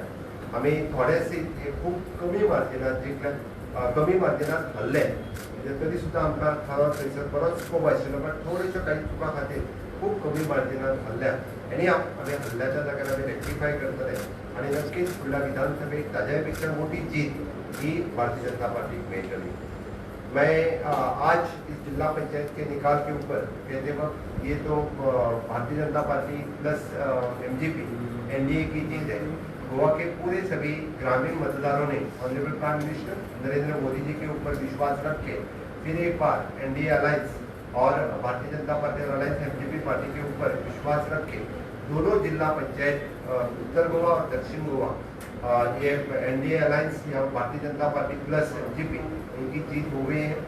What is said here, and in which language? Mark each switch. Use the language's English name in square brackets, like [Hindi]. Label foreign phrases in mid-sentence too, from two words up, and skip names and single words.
[Konkani] आमी थोडे सीट हे खूब कमी मार्जिनात जिखले, कमी मार्जिनात हरले. म्हणजे तरी सुद्दां आमकां थंयसर बरोच स्कोप आशिल्लो, पण थोड्योश्यो काही चुकां खातीर खूब कमी मार्जिनात हरल्या. आनी आमी हल्ल्याच्या जाग्यार आमी रेक्टिफाय करतले आनी नक्कीच फुडल्या विधानसभेक ताज्या पेक्षा मोठी जीत ही भारतीय जनता पार्टीक मेळटली. [Hindi] मैं आज इस जिला पंचायत के निकाल के ऊपर कहते वक्त ये तो भारतीय जनता पार्टी प्लस MGP NDA की जीत है. गोवा के पूरे सभी ग्रामीण मतदारों ने [English] honourable prime minister [Hindi] नरेंद्र मोदी जी के ऊपर विश्वास रख के फिर एक बार [English] NDA alliance [Hindi] और भारतीय जनता पार्टी और [English] alliance MGP party [Hindi] के ऊपर विश्वास रख के दोनों जिला पंचायत उत्तर गोवा और दक्षिण गोवा ये [English] NDA alliance [Hindi] या भारतीय जनता पार्टी प्लस एनजीपी इनकी जीत हो गई है।